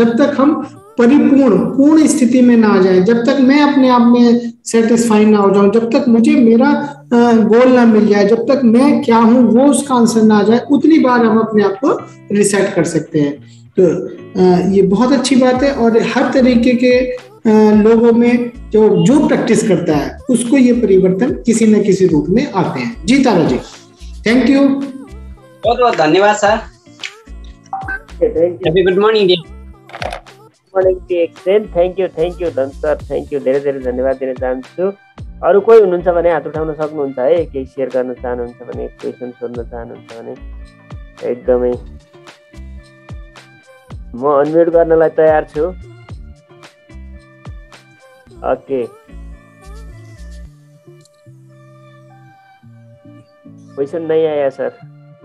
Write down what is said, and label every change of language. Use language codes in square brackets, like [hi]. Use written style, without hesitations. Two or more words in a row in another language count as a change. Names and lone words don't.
[hi] जब तक हम पूर्ण स्थिति में ना आ जाए, जब तक मैं अपने आप में सेटिस्फाई ना हो जाऊं, जब तक मुझे मेरा गोल ना मिल जाए, जब तक मैं क्या हूं वो उसका आंसर ना आ जाए, उतनी बार हम अपने आप को रिसेट कर सकते हैं। तो ये बहुत अच्छी बात है। और हर तरीके के लोगों में जो प्रैक्टिस करता है उसको ये परिवर्तन किसी न किसी रूप में आते हैं। जी तारा जी, [en] thank you, [hi] बहुत बहुत धन्यवाद सर। [en] happy good morning thank you [ne] धन सर, [en] thank you, [ne] धेरै धेरै धन्यवाद दिन चाहन्छु। अरू कोही हुनुहुन्छ भने हात उठाउन सक्नुहुन्छ है, केही सेयर गर्न चाहनुहुन्छ भने, क्वेसन सोध्न चाहनुहुन्छ भने। एकदमै म अनम्युट गर्नलाई तयार छु। [hi] ओके, क्वेसन नहीं आया सर।